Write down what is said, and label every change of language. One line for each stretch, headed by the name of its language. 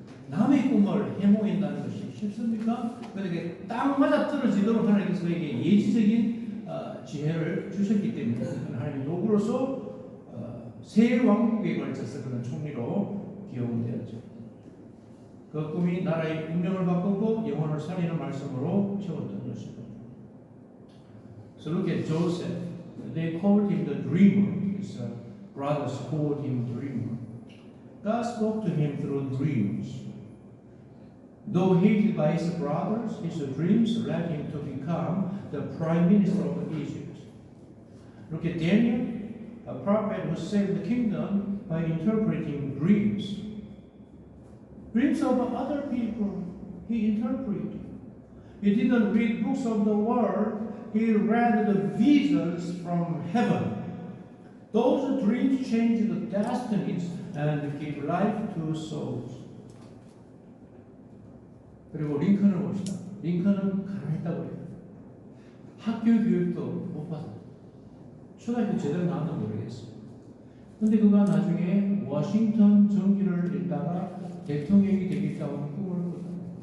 Korean: 남의 꿈을 해몽한다는 것이 쉽습니까? 그에게 딱 맞아 떨어지도록 하나님께서 그에게 예지적인 지혜를 주셨기 때문에 하나님의 도구로서 새 왕국에 걸쳐서 그런 총리로 기용되었죠. 그 꿈이 나라의 운명을 바꾸고 영혼을 살리는 말씀으로 채웠던 것입니다.
English: So look at Joseph. They called him the dreamer. His brothers called him dreamer. God spoke to him through dreams. Though hated by his brothers, his dreams led him to become the prime minister of Egypt. Look at Daniel, a prophet who saved the kingdom by interpreting dreams. Dreams of other people, he interpreted. He didn't read books of the world, he read the visions from heaven. Those dreams changed the destinies and gave life to souls.
Korean: 그리고 링컨을 봅시다. 링컨은 가난했다고 해요. 학교 교육도 못 받았어요. 초등학교 제대로 나왔나 모르겠어요. 근데 그가 나중에 워싱턴 정기를 읽다가 대통령이 되겠다고 하는 꿈을 꿨어요.